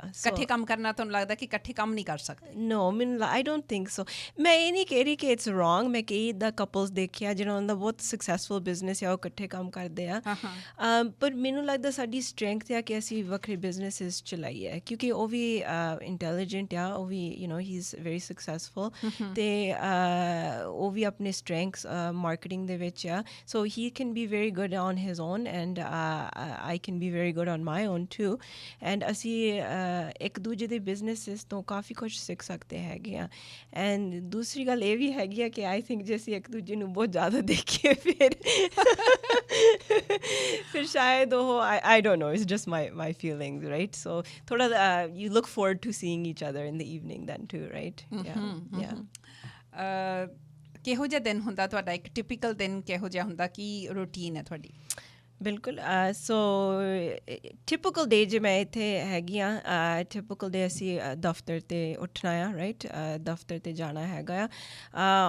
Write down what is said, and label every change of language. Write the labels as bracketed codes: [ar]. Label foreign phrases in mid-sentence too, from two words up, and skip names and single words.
[pa] ਇਕੱਠੇ ਕੰਮ ਕਰਨਾ ਤੁਹਾਨੂੰ ਲੱਗਦਾ ਕਿ ਇਕੱਠੇ ਕੰਮ ਨਹੀਂ ਕਰ ਸਕਦੇ? ਨੋ, ਮੈਨੂੰ [en] I don't think so. [pa] ਮੈਂ ਇਹ ਨਹੀਂ ਕਹਿ ਰਹੀ ਕਿ [en] it's wrong. [pa] ਮੈਂ ਕਈ ਇੱਦਾਂ ਕਪਲਸ ਦੇਖਿਆ ਜਿਹਨਾਂ ਦਾ ਬਹੁਤ [en] successful business [pa] ਆ, ਉਹ ਇਕੱਠੇ ਕੰਮ ਕਰਦੇ ਆ। ਪਰ ਮੈਨੂੰ ਲੱਗਦਾ ਸਾਡੀ ਸਟਰੈਂਥ ਆ ਕਿ ਅਸੀਂ ਵੱਖਰੇ ਬਿਜ਼ਨਸਿਸ ਚਲਾਈਏ, ਕਿਉਂਕਿ ਉਹ ਵੀ ਇੰਟੈਲੀਜੈਂਟ ਆ, ਉਹ ਵੀ [en] he's very successful [pa] ਤੇ ਉਹ ਵੀ ਆਪਣੇ [en] strengths marketing [pa] ਦੇ ਵਿੱਚ ਆ, [en] so he can be very good on his own and I can be very good on my own too, and [pa] ਅਸੀਂ ਇੱਕ ਦੂਜੇ ਦੇ [en] businesses [pa] ਤੋਂ ਕਾਫੀ ਕੁਝ ਸਿੱਖ ਸਕਦੇ ਹੈਗੇ ਆ। and ਦੂਸਰੀ ਗੱਲ ਇਹ ਵੀ ਹੈਗੀ ਆ ਕਿ [en] I think [pa] ਜੇ ਅਸੀਂ ਇੱਕ ਦੂਜੇ ਨੂੰ ਬਹੁਤ ਜ਼ਿਆਦਾ ਦੇਖੀਏ ਫਿਰ ਸ਼ਾਇਦ ਉਹ [en] I don't know, it's just my feelings, right? So ਥੋੜਾ you look forward to seeing each other in the evening then too, right? [pa] ਕਿਹੋ ਜਿਹਾ ਦਿਨ ਹੁੰਦਾ ਤੁਹਾਡਾ? ਇੱਕ ਟਿਪੀਕਲ ਦਿਨ ਕਿਹੋ ਜਿਹਾ ਹੁੰਦਾ? ਕੀ ਰੂਟੀਨ ਹੈ ਤੁਹਾਡੀ? ਬਿਲਕੁਲ ਸੋ [en] typical day [pa] ਜੇ ਮੈਂ ਇੱਥੇ ਹੈਗੀ ਹਾਂ, [en] typical day [pa] ਅਸੀਂ ਦਫ਼ਤਰ 'ਤੇ ਉੱਠਣਾ ਆ, ਰਾਈਟ? ਦਫ਼ਤਰ 'ਤੇ ਜਾਣਾ ਹੈਗਾ ਆ।